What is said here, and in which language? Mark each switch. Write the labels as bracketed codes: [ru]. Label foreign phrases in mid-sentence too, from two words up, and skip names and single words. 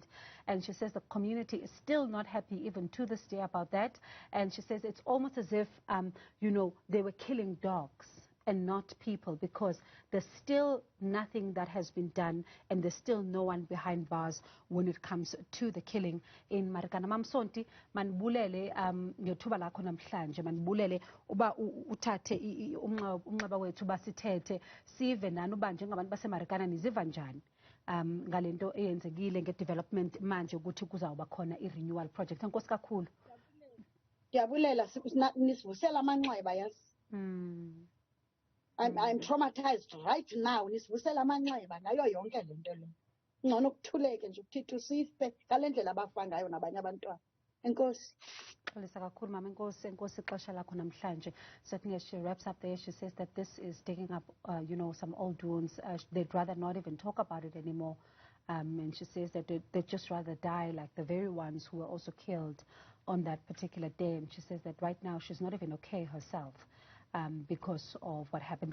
[en] And she says the community is still not happy even to this day about that. And she says it's almost as if, they were killing dogs and not people, because there's still nothing that has been done and there's still no one behind bars when it comes to the killing in Marikana. [xh] Mam Sonti, manibulele ngethuba lakho namhlanje, manibulele uba uthathe umnxeba wethu basithethe sive nani uba njengabantu baseMarikana niziva njani ngale nto eyenzekile nge-development manje ukuthi kuzawuba khona i- [en] renewal project. [xh] Enkosi kakhulu. Ndiyabulela nisivusela amanxeba yazi. [en] I'm traumatized right now. [xh] Nisivusela amanxeba ngayo yonke le nto le. Ngcono kuthuleke nje ukuthithi sife ngale ndlela abafa ngayo nabanye abantwana. Enkosi. Xolisa kakhulu mama, enkosi ixesha lakho namhlanje. [en] Certainly as she wraps up there, she says that this is digging up, some old wounds. They'd rather not even talk about it anymore. And she says that they'd just rather die like the very ones who were also killed on that particular day. And she says that right now she's not even okay herself. Because of what happened.